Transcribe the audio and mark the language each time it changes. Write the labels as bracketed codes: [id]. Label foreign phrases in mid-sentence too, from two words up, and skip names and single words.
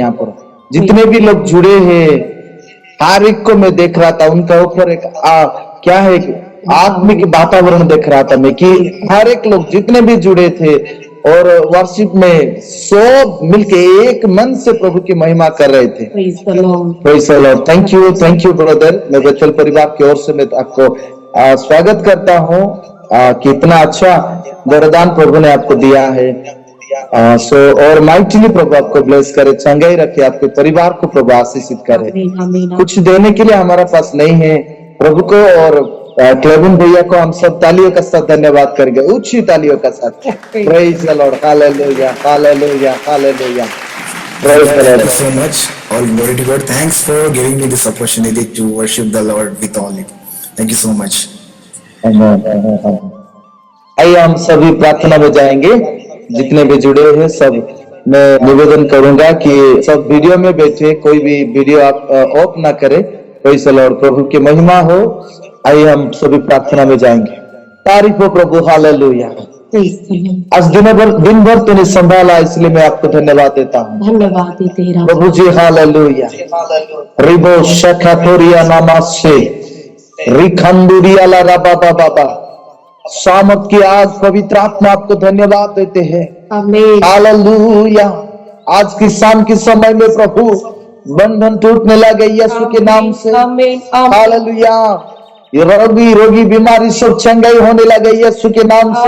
[hi] यहाँ पर जितने भी लोग जुड़े हैं हर एक को मैं देख रहा था, उनका ऊपर एक क्या है आत्मिक वातावरण देख रहा था मैं कि हर एक लोग जितने भी जुड़े थे और वर्शिप में सब मिलके एक मन से प्रभु की महिमा कर रहे थे। [en] Praise the Lord. Thank you brother. [hi] मैं बेथल परिवार की ओर से मैं आपको स्वागत करता हूँ कि इतना अच्छा वरदान प्रभु ने आपको दिया है। और माइटली प्रभु आपको ब्लेस करे, चंगाई रखे, आपके परिवार को प्रभु आशीषित करे। कुछ देने के लिए हमारे पास नहीं है प्रभु को, और क्लेविन भैया को हम सब तालियों के साथ धन्यवाद करेंगे, ऊंची तालियों के साथ। [en] Praise the Lord. [hi] हालेलुया, हालेलुया, हालेलुया। [en] Praise the Lord. Thank you so much. All glory to God. Thanks for giving me this opportunity to worship the Lord with all it. Thank you so much. [hi] आइए हम सभी प्रार्थना में जाएंगे। जितने भी जुड़े हैं सब मैं निवेदन करूंगा कि सब वीडियो में बैठे, कोई भी वीडियो आप ऑफ ना करें। [en] Praise the Lord. [hi] प्रभु की महिमा हो। आइए हम सभी प्रार्थना में जाएंगे। तारीफ हो प्रभु। हालेलुया। आज दिन भर तूने संभाला, इसलिए मैं आपको धन्यवाद देता हूँ। धन्यवाद तेरा प्रभु जी। हालेलुया। रिबो शखातोरिया नमासे रिखंडुरिया ला राबा बाबा। सामत की आज पवित्र आत्मा आपको धन्यवाद देते हैं। आमीन। हालेलुया। आज की शाम के समय में प्रभु बंधन टूटने लगे यीशु के नाम से। आमीन। हालेलुया। रोगी बीमारी सब चंगाई होने लगे यीशु के नाम से।